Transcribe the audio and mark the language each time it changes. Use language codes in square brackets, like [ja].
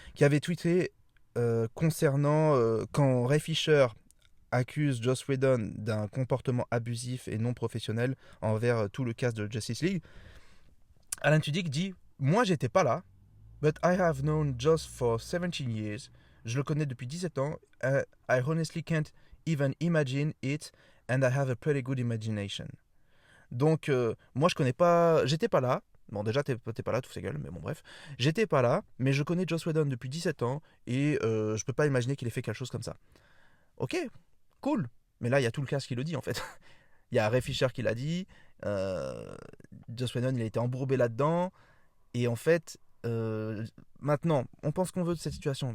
[fr] Qui avait tweeté concernant quand Ray Fisher accuse Joss Whedon d'un comportement abusif et non professionnel envers tout le cast de Justice League. [en] Alan Tudyk [fr] dit « Moi, j'étais pas là, [en] but I have known Joss for 17 years. [fr] Je le connais depuis 17 ans. [en] I honestly can't even imagine it, and I have a pretty good imagination. » [fr] Donc, moi, je connais pas... J'étais pas là. Bon, déjà, t'es pas là, tout sa gueule, mais bon, bref. J'étais pas là, mais je connais Joss Whedon depuis 17 ans, et je peux pas imaginer qu'il ait fait quelque chose comme ça. Ok, cool. Mais là, il y a tout le cast qui le dit, en fait. Il y a Ray Fisher qui l'a dit. Joss Whedon, il a été embourbé là-dedans. Et en fait, maintenant, on pense qu'on veut de cette situation.